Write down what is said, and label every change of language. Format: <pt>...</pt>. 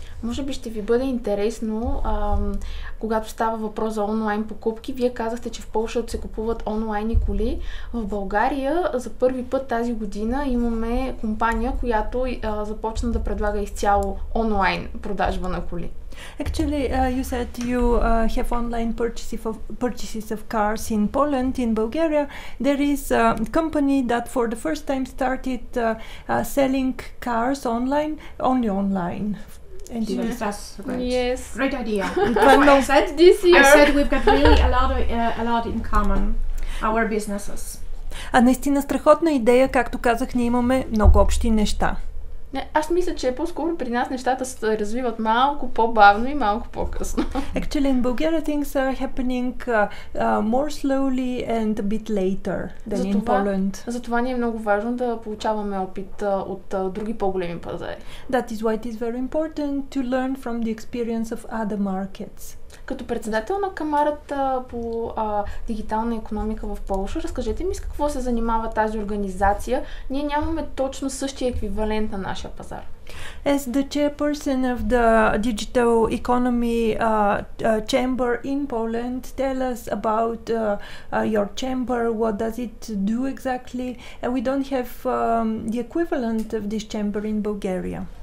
<bg>Може би ще ви бъде интересно, когато става въпрос за онлайн покупки. Вие казахте, че в Полша се купуват онлайн коли. В България за първи път тази година имаме компания, която започна да предлага изцяло онлайн продажба на коли.</bg> <en>Actually, you said you have online purchases of cars in Poland. In Bulgaria, there is a company that for the first time started selling cars online, only online. That's great. Yes. Great idea. I said this year. I said we've got really a lot in common, our businesses.</en> <bg>Наистина страхотна идея, както казах, ние имаме много общи неща. Аз мисля, че по-скоро при нас нещата се развиват малко по-бавно и малко по-късно.</bg> <en>Actually, in Bulgaria things are happening more slowly and a bit later than in Poland.</en> <bg>Затова ни е много важно да получаваме опит от други по-големи пазари.</bg> <en>That is why it is very important to learn from the experience of other markets.</en> <bg>Като председател на Камарата по дигитална икономика в Полша, разкажете ми с какво се занимава тази организация. Ние нямаме точно същия еквивалент на нашия пазар.</bg> <en>As the chairperson of the digital economy chamber in Poland, tell us about your chamber. What does it do exactly? We don't have the equivalent of this chamber in Bulgaria.</en>